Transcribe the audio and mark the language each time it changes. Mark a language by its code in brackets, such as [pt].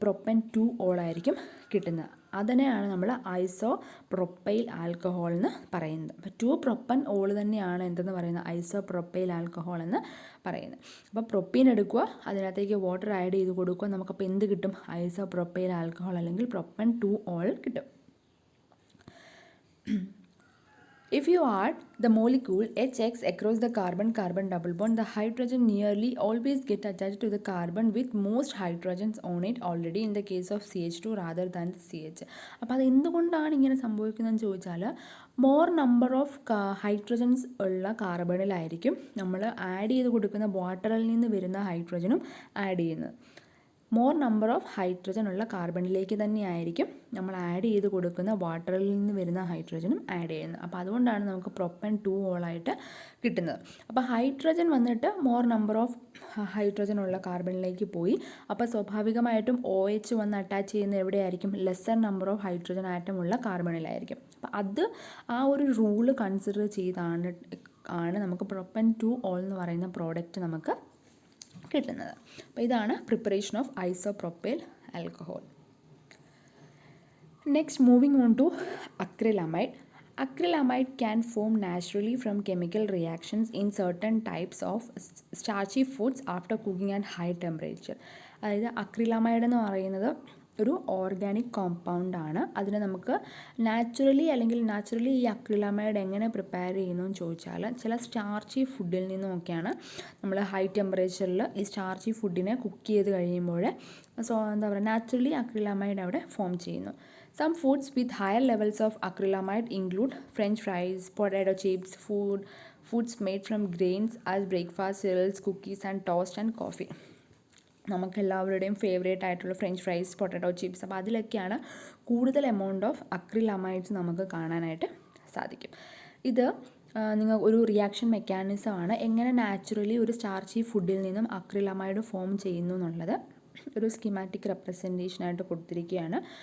[ml] Propan 2-ol ആയിരിക്കും കിട്ടുന്നത്. അതിനെയാണ് നമ്മൾ ഐസോപ്രൊപ്പൈൽ ആൽക്കഹോൾ എന്ന് പറയുന്നത്. അപ്പോൾ 2-propan-ol തന്നെയാണ് എന്തെന്ന് പറയുന്നത്? ഐസോപ്രൊപ്പൈൽ ആൽക്കഹോൾ എന്ന് പറയുന്നത്. അപ്പോൾ പ്രൊപ്പീൻ എടുക്കുക, അതിനകത്തേക്ക് വാട്ടർ ആഡ് ചെയ്ത് കൊടുക്കുക, നമുക്കപ്പോൾ എന്ത് കിട്ടും? ഐസോപ്രൊപ്പൈൽ ആൽക്കഹോൾ അല്ലെങ്കിൽ പ്രൊപ്പൻ 2-ol കിട്ടും. [en] If you add the molecule HX across the carbon-carbon double bond, the hydrogen nearly always get attached to the carbon with most hydrogens on it already in the case of CH2 rather than the CH. [ml] അപ്പോൾ അത് എന്തുകൊണ്ടാണ് ഇങ്ങനെ സംഭവിക്കുന്നതെന്ന് ചോദിച്ചാൽ, more number of hydrogens ഉള്ള കാർബണിലായിരിക്കും നമ്മൾ add ചെയ്ത് കൊടുക്കുന്ന വാട്ടറിൽ നിന്ന് വരുന്ന ഹൈഡ്രജനും ആഡ് ചെയ്യുന്നത്. മോർ നമ്പർ ഓഫ് ഹൈഡ്രജൻ ഉള്ള കാർബണിലേക്ക് തന്നെയായിരിക്കും നമ്മൾ ആഡ് ചെയ്ത് കൊടുക്കുന്ന വാട്ടറിൽ നിന്ന് വരുന്ന ഹൈഡ്രജനും ആഡ് ചെയ്യുന്നത്. അപ്പോൾ അതുകൊണ്ടാണ് നമുക്ക് പ്രൊപ്പൻ 2-ol ആയിട്ട് കിട്ടുന്നത്. അപ്പോൾ ഹൈഡ്രജൻ വന്നിട്ട് മോർ നമ്പർ ഓഫ് ഹൈഡ്രജൻ ഉള്ള കാർബണിലേക്ക് പോയി. അപ്പോൾ സ്വാഭാവികമായിട്ടും OH വന്ന് അറ്റാച്ച് ചെയ്യുന്ന എവിടെയായിരിക്കും? Lesser number of hydrogen atom ഉള്ള കാർബണിലായിരിക്കും. അപ്പോൾ അത് ആ ഒരു റൂള് കൺസിഡർ ചെയ്താണ് നമുക്ക് പ്രൊപ്പൻ 2-ol എന്ന് പറയുന്ന പ്രോഡക്റ്റ് നമുക്ക് കിട്ടുന്നത്. അപ്പോൾ ഇതാണ് preparation of isopropyl alcohol. [en] Next moving on to acrylamide. Acrylamide can form naturally from chemical reactions in certain types of starchy foods after cooking at high temperature. [ml] അതായത് acrylamide എന്ന് പറയുന്നത് ഒരു ഓർഗാനിക് കോമ്പൗണ്ടാണ്. അതിനെ നമുക്ക് നാച്ചുറലി ഈ അക്രിലമൈഡ് എങ്ങനെ prepare ചെയ്യുന്നു എന്ന് ചോദിച്ചാൽ, ചില സ്റ്റാർച്ചി ഫുഡിൽ നിന്നുമൊക്കെയാണ് നമ്മൾ ഹൈ ടെമ്പറേച്ചറിൽ ഈ സ്റ്റാർച്ചി ഫുഡിനെ കുക്ക് ചെയ്ത് കഴിയുമ്പോൾ എന്താ പറയുക, നാച്ചുറലി അക്രിലമൈഡ് അവിടെ ഫോം ചെയ്യുന്നു. [en] Some foods with higher levels of acrylamide include French fries, potato chips, foods made from grains as breakfast cereals, cookies and toast and coffee. [ml] നമുക്കെല്ലാവരുടെയും favourite ആയിട്ടുള്ള ഫ്രഞ്ച് ഫ്രൈസ്, പൊട്ടാറ്റോ ചിപ്സ്, അപ്പോൾ അതിലൊക്കെയാണ് കൂടുതൽ amount of അക്രിലമൈഡ്സ് നമുക്ക് കാണാനായിട്ട് സാധിക്കും. ഇത് നിങ്ങൾ ഒരു reaction മെക്കാനിസമാണ്, എങ്ങനെ നാച്ചുറലി ഒരു സ്റ്റാർച്ചി ഫുഡിൽ നിന്നും അക്രിലമൈഡ് ഫോം ചെയ്യുന്നു എന്നുള്ളത് ഒരു സ്കീമാറ്റിക് റെപ്രസെൻറ്റേഷനായിട്ട് കൊടുത്തിരിക്കുകയാണ്.